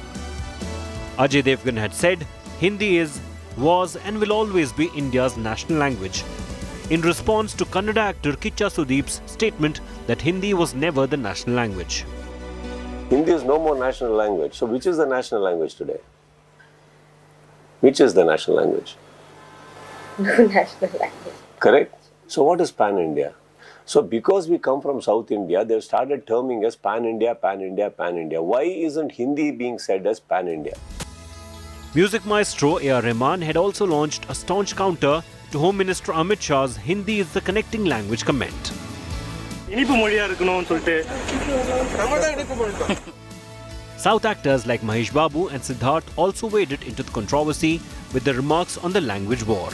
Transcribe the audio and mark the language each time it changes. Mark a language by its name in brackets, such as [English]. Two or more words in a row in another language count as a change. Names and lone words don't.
[English] Ajay Devgan had said Hindi was and will always be India's national language, in response to Kannada actor Kicha Sudeep's statement that Hindi was never the national language. Hindi is no more national language. So which is the national language today? Which is the national language? No national language. Correct? So what is pan-India? So because we come from South India, they've started terming us pan-India, pan-India, pan-India. Why isn't Hindi being said as pan-India? Music maestro A.R. Rahman had also launched a staunch counter to Home Minister Amit Shah's Hindi is the connecting language comment. South actors like Mahesh Babu and Sidharth also waded into the controversy with their remarks on the language war.